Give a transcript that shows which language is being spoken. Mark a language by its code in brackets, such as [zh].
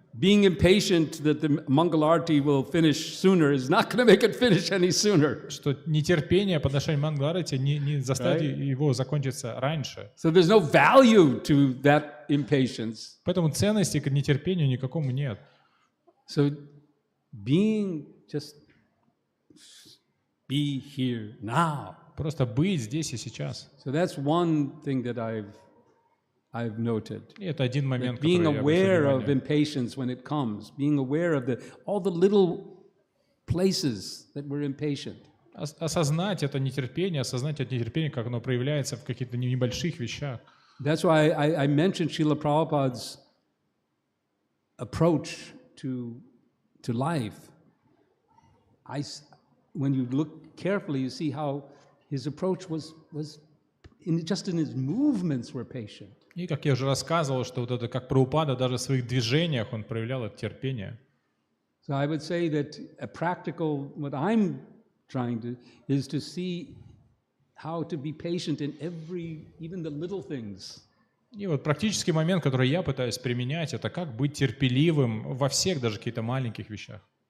[en] Being impatient that the Mangalarti will finish sooner is not going to make it finish any sooner. [ru] Что нетерпение по отношению к Мангарате не заставит его закончиться раньше. [en] So there's no value to that impatience. [ru] Поэтому ценности к нетерпению никакому нет. [en] So being just be here now. [ru] Просто быть здесь и сейчас. [en] So that's one thing that I've noted. [ru] И это один момент, [en] Being [ru] который я [en] aware [ru] обратил [en] of [ru] внимание. [en] impatience when it comes, being aware of all the little places that we're impatient. [ru] Осознать это нетерпение, осознать это нетерпение, как оно проявляется в каких-то небольших вещах. [en] That's why I mentioned Srila Prabhupada's approach to life. When you look carefully, you see how his approach was just in his movements were patient. [ru] И как я уже рассказывал, что вот это как Прабхупада, даже в своих движениях он проявлял это терпение. [en] So I would say that a practical, what I'm trying to, is to see how to be patient in even the little things. [ru] И вот практический момент, который я пытаюсь применять, это как быть терпеливым во всех, даже каких-то маленьких вещах.